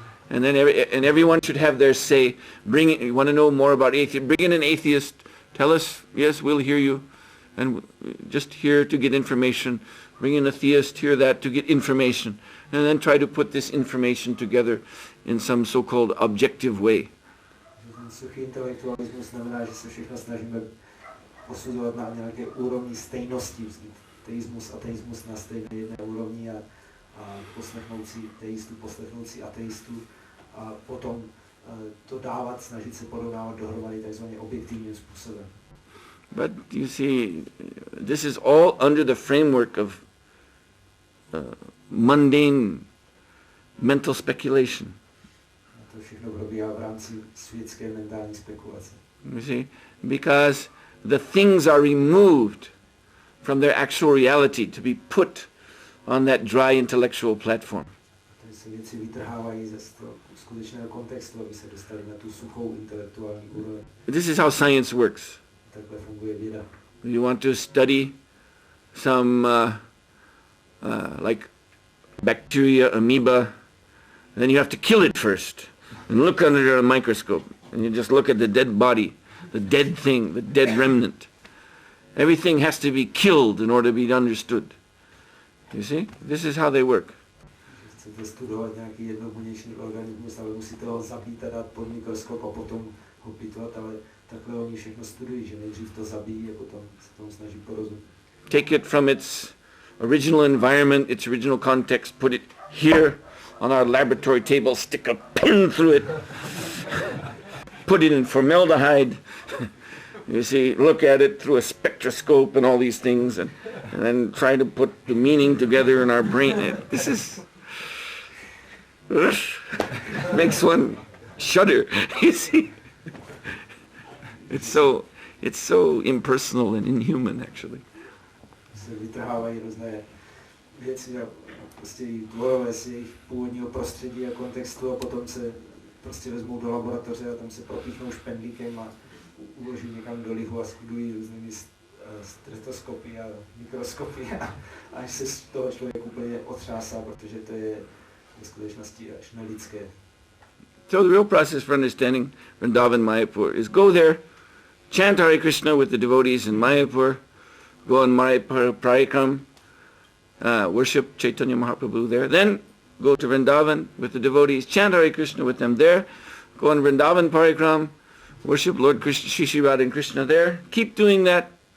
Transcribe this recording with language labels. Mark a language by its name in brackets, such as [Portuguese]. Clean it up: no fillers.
[English] And then everyone should have their say. You want to know more about atheism? Bring in an atheist. Tell us, yes, we'll hear you. And just here to get information. Bring in a theist, hear that to get information. And then try to put this information together in some so-called objective way. [Czech] Suchý intelektualismus znamená, že se všechno snažíme posuzovat na nějaké úrovni stejnosti. Teismus, ateismus na stejné jedné úrovni a poslechnout si teistu, poslechnout si ateistu a potom to dávat, snažit se porovnávat dohromady takzvaně objektivním způsobem. [English] But you see, this is all under the framework of mundane mental speculation. [Czech] To všechno probíhá v rámci světské mentální spekulace. [English] You see, because the things are removed from their actual reality to be put on that dry intellectual platform. [Czech] Se věci vytrhávají ze skutečného kontextu, aby se dostali na tu suchou intelektuální úroveň. [English] This is how science works. [Czech] Takhle funguje věda. [English] You want to study some like bacteria, amoeba, then you have to kill it first and look under a microscope and you just look at the dead body, the dead thing, the dead remnant. Everything has to be killed in order to be understood. You see? This is how they work. [Czech] Chcete studovat nějaký jednobuněčný organismus, ale musíte ho zabít a dát pod mikroskop a potom ho pitvat, ale takhle oni všechno studují, že nejdřív to zabijí a potom se tomu snaží porozumět. [English] Take it from its original environment, its original context, put it here on our laboratory table, stick a pin through it, put it in formaldehyde, you see, look at it through a spectroscope and all these things, and then try to put the meaning together in our brain. This is... makes one shudder, you see. It's so impersonal and inhuman, actually. [Czech] Se vytrhávají různé věci a prostě dvojové z jejich původního prostředí a kontextu a potom se prostě vezmou do laboratoře a tam se propíchnou špendlíkem a uloží někam do lihu a studují různými stetoskopy a mikroskopy a až se z toho člověk úplně otřásá, protože to je v skutečnosti až nelidské. [English] So the real process for understanding Vrindavan Mayapur is go there, chant Hare Krishna with the devotees in Mayapur, go on Mayapur Parikram, worship Chaitanya Mahaprabhu there, then go to Vrindavan with the devotees, chant Hare Krishna with them there, go on Vrindavan Parikram, worship Lord Krishna, Shri Radha and Krishna there. Keep doing that.